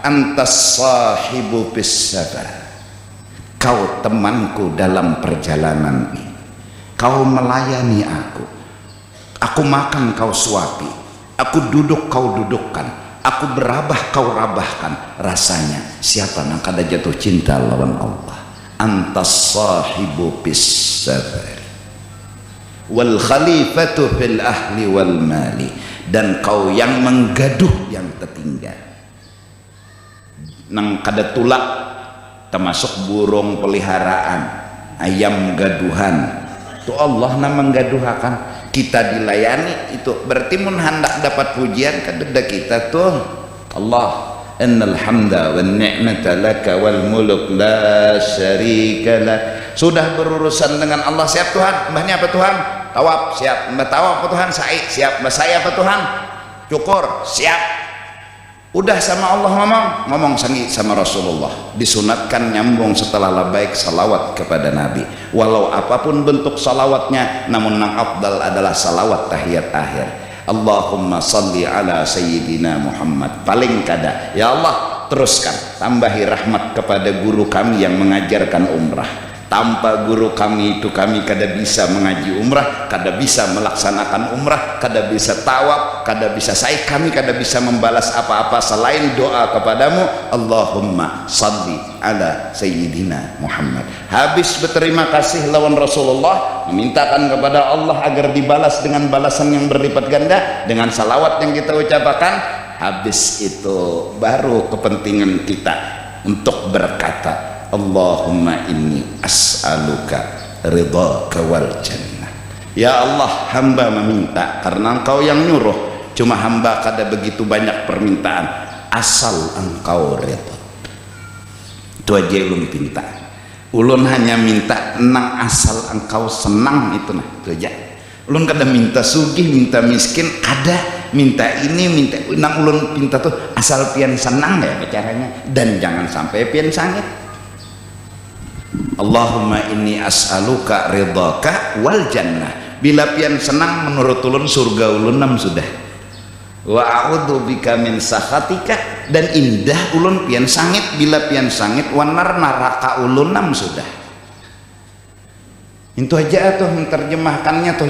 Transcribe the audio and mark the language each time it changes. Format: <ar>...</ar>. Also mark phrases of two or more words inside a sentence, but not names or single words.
<ar>أنت الصاحب في السفر,</ar> <bjn>kau temanku dalam perjalanan ini, kau melayani aku makan kau suapi, aku duduk kau dudukkan, aku berabah kau rabahkan. Rasanya siapa yang kada jatuh cinta lawan Allah?</bjn> <ar>أنت الصاحب في السفر والخليفة في الأهل والمال,</ar> <bjn>dan kau yang menggaduh yang tertinggal. Nang kada tulak termasuk burung peliharaan, ayam gaduhan, itu Allah nama menggaduhakan, kita dilayani. Itu berarti mun hendak dapat pujian kadeda kita tuh Allah.</bjn> <ar>إن الحمد والنعمة لك والملك لا شريك لك.</ar> <bjn>Sudah berurusan dengan Allah, siap Tuhan. Mbahnya apa Tuhan? Tawaf, siap. Mbah tawaf apa Tuhan? Sa'i, siap. Mbah sa'i apa Tuhan? Cukur, siap. Udah sama Allah ngomong sangi sama Rasulullah, disunatkan nyambung setelah labbaik salawat kepada Nabi. Walau apapun bentuk salawatnya, namun yang afdal adalah salawat tahiyat akhir.</bjn> <ar>اللهم صل على سيدنا محمد.</ar> <bjn>Paling kada, ya Allah teruskan tambahi rahmat kepada guru kami yang mengajarkan umrah. Tanpa guru kami itu kami kada bisa mengaji umrah, kada bisa melaksanakan umrah, kada bisa tawaf, kada bisa sa'i, kami kada bisa membalas apa-apa selain doa kepadamu.</bjn> <ar>اللهم صل على سيدنا محمد.</ar> <bjn>Habis berterima kasih lawan Rasulullah, memintakan kepada Allah agar dibalas dengan balasan yang berlipat ganda dengan salawat yang kita ucapkan. Habis itu baru kepentingan kita untuk berkata,</bjn> <ar>اللهم إني أسألك رضاك والجنة.</ar> <bjn>Ya Allah, hamba meminta, karena engkau yang nyuruh, cuma hamba kada begitu banyak permintaan, asal engkau ridha. Itu aja ulun pinta. Ulun hanya minta nang asal engkau senang, itu nah, itu aja. Ulun kada minta sugih, minta miskin, kada minta ini, minta nang ulun pinta tuh asal pian senang ya caranya, dan jangan sampai pian sangit.</bjn> <ar>اللهم إني أسألك رضاك والجنة.</ar> <bjn>Bila pian senang menurut ulun surga ulun nam sudah.</bjn> <ar>وأعوذ بك من سخطك,</ar> <bjn>dan indah ulun pian sangit. Bila pian sangit wanar neraka ulun nam sudah. Itu aja tuh menerjemahkannya tuh.</bjn>